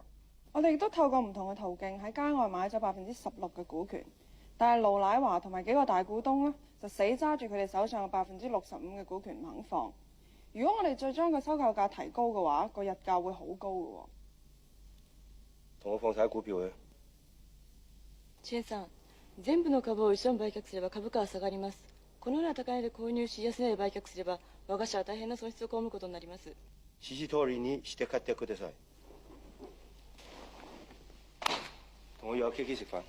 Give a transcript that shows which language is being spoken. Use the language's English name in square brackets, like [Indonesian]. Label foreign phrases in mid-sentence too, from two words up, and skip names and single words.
[Cantonese] 我哋亦都透過唔同嘅途徑喺街外買咗16%嘅股權，但係盧乃華同埋幾個大股東呢，就死揸住佢哋手上嘅65%嘅股權唔肯放。如果我哋再將個收購價提高嘅話，個日價會好高嘅喎。同我放晒股票去。 [Japanese] 千さん、全部の株を一緒に売却すれば株価は下がります。このような高値で購入し、安値で売却すれば我が社は大変な損失を被ることになります。指示通りにして買ってください。 [Cantonese] 同我約 KK 食飯。